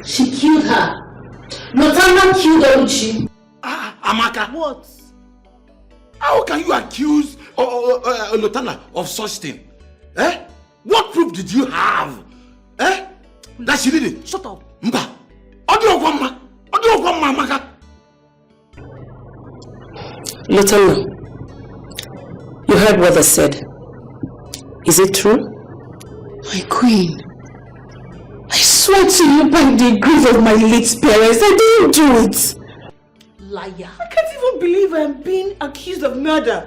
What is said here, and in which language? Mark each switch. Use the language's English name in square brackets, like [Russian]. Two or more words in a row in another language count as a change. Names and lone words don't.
[English] She killed her. Lutana killed Luchy. Amaka. What? How can you accuse Lutana of such thing? Eh? What proof did you have? Eh? That she did it? Shut up. Mba. Amaka. Lutana, you heard what I said. Is it true? My queen, I swear to you by the grace of my late parents, I didn't do it. Liar. I can't even believe I'm being accused of murder.